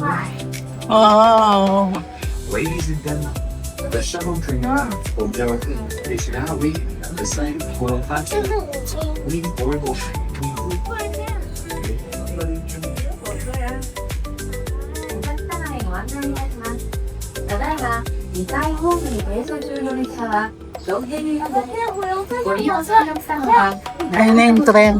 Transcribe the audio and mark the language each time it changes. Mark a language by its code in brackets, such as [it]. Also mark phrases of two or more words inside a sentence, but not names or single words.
[en] Wow. Ladies and gentlemen, the shuttle train will go is now leaving at the same platform. We board the train. [ja] ただいま2階ホームに停車中の列車は上下になってご利用のお客様は [tl] Ayun na yung tren.